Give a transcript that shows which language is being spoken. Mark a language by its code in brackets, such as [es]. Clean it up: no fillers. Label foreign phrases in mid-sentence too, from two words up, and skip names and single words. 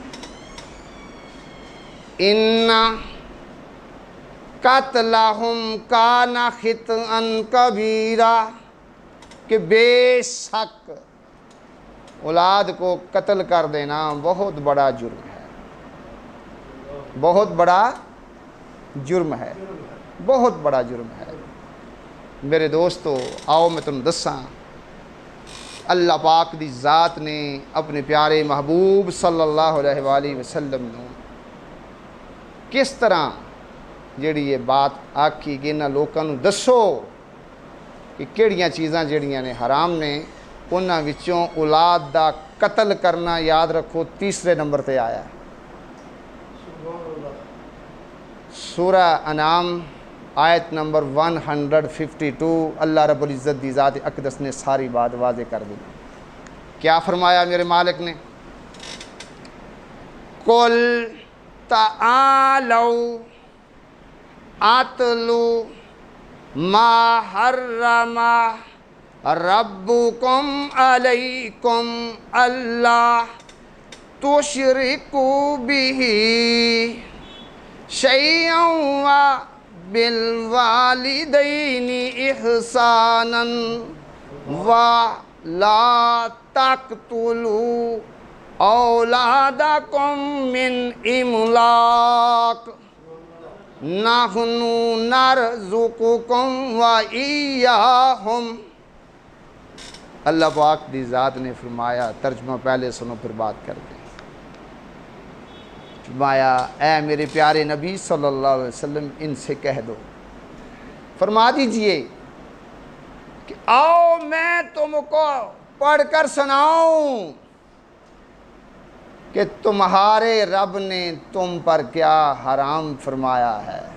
[ar] ان قتلہم کان خطئا کبیرا، [ur] کہ بے شک اولاد کو قتل کر دینا بہت بڑا جرم ہے، بہت بڑا جرم ہے، بہت بڑا جرم ہے۔ [pa] میرے دوستو، آؤ میں تم دساں اللہ پاک دی ذات نے اپنے پیارے محبوب [ar] صلی اللہ علیہ وآلہ وسلم [pa] نے کس طرح جیڑی یہ بات آکھی کہ انہاں لوکاں نوں دسو کہ کیڑیاں چیزاں جڑیاں نے حرام نے، انہاں وچوں اولاد دا قتل کرنا یاد رکھو تیسرے نمبر تے آیا ہے۔ سورہ انعام آیت نمبر 152 [ar] اللہ رب العزت [pa] دی ذات اقدس نے ساری بات واضح کر دی۔ کیا فرمایا میرے مالک نے؟ [ar] قل تعالوا اتلوا ما حرم ربکم علیکم اللہ تشرکوا بہ شیئا بالوالدین احسانا ولا تقتلوا اولادکم من املاق نحن نرزقکم وإیاہم۔ [pa] اللہ پاک دی ذات نے [ur] فرمایا، ترجمہ پہلے سنو پھر بات کر دیں، فرمایا اے میرے پیارے نبی [ar] صلی اللہ علیہ وسلم [ur] ان سے کہہ دو، فرما دیجئے کہ آؤ میں تم کو پڑھ کر سناؤں کہ تمہارے رب نے تم پر کیا حرام فرمایا ہے۔